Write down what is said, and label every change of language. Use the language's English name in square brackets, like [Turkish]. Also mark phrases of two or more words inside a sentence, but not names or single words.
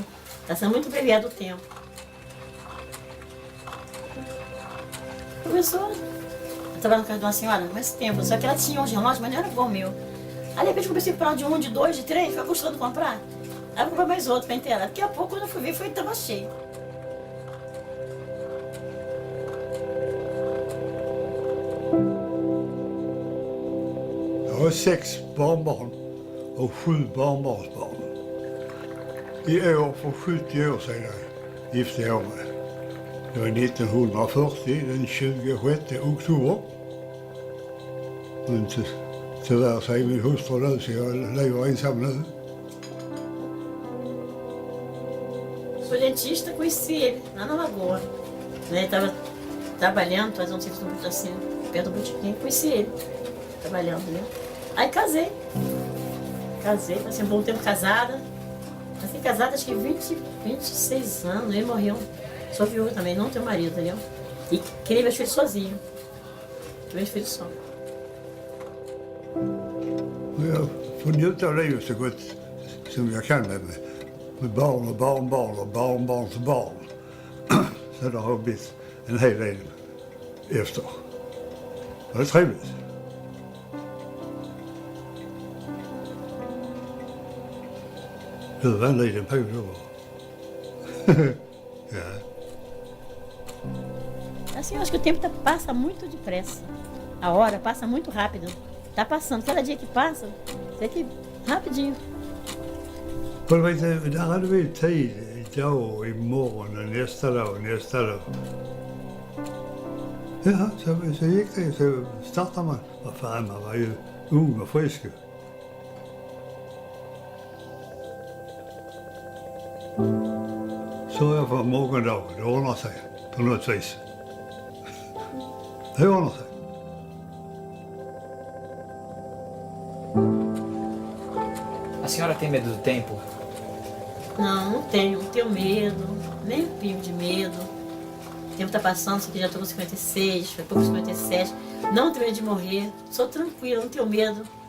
[Portuguese] Está sendo muito abreviado o tempo. Começou, eu estava na casa de uma senhora, mais tempo, só que ela tinha um relógio, mas não era igual o meu. Aí de repente eu comecei a comprar de 1, de 2, de 3, foi custando comprar. Aí eu comprei mais outro para inteirar. Daqui a pouco quando eu fui ver, estava cheio. [Swedish] Jag har 6 barnbarn och 7 barnbarnsbarn. I år för 70 år sedan gifte jag mig. Det var 1940, den 26 oktober. Men tyvärr så är min hustru död så jag lever ensam nu. [Portuguese] Sou dentista, conheci ele lá na Lagoa. Ele estava trabalhando, fazendo um serviço assim, perto do botiquim, conheci ele trabalhando, né? Aí casei, passei um bom tempo casada. Assim, casada acho que 26 anos, ele morreu. Sou viúva também, não tenho marido, entendeu? E queria meus filhos sozinho. Meus filhos só. [Swedish] Jag får njuta av livet så gott som jag kan med barn och barnbarn och barnbarns barn. Så det har blivit en hel del efter. Det är trevligt. Du var en liten pol då. Ja. [Portuguese] Assim, eu acho que o tempo passa muito depressa. A hora passa muito rápido. Tá passando, cada dia que passa, é que rapidinho. [Swedish] För vet du, där hade vi tid idag och imorgon och nästa dag och nästa dag. Ja, så gick det. Så startade man. Vad fan, man var ju ung och frisk. Så jag för morgondagen, det ordnar sig på något vis. Det ordnar sig. [Portuguese] A senhora tem medo do tempo? Não tenho medo, nem um pingo de medo. O tempo tá passando, só que já estou com 56, foi pouco 57. Não tenho medo de morrer, sou tranquila, não tenho medo.